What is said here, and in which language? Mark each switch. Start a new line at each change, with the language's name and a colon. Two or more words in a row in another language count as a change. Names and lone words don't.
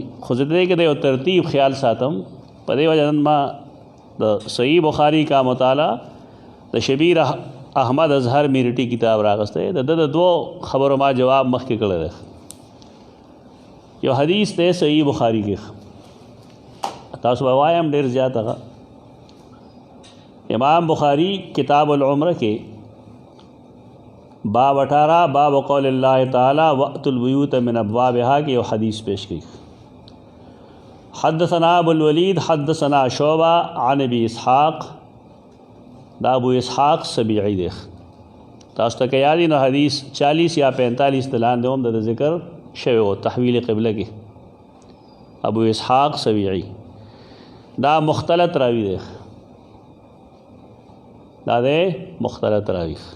Pashto: خو زه دې کې د یو ترتیب خیال ساتم. په دې وجه نن ما د صحیح بخاري کا مطالعه د شبیر احمد اظهر میرټي کتاب راغستی. د ده د دوو خبرو ما جواب مخکې کړی دی. یو حدیث دی صحیح بخاري کې، تاسو به وایم ډېر زیات هغه امام بخاری
Arabic: کتاب العمرہ
Pashto: کې باب 18
Arabic: باب قول اللہ تعالی وأت البیوت من ابوابها
Pashto: کې یو حدیث پیش کړي.
Arabic: حدثنا ابو الولید حدثنا شعبہ عن ابی اسحاق،
Pashto: دا ابو اسحاق سبیعی دی. تاسو ته یاد نو حدیث 40 یا 45 دلان دوم د ذکر شوی او تحویل قبله کې ابو اسحاق سبیعی دا مختلط راوی دی دا دی مختلط راوی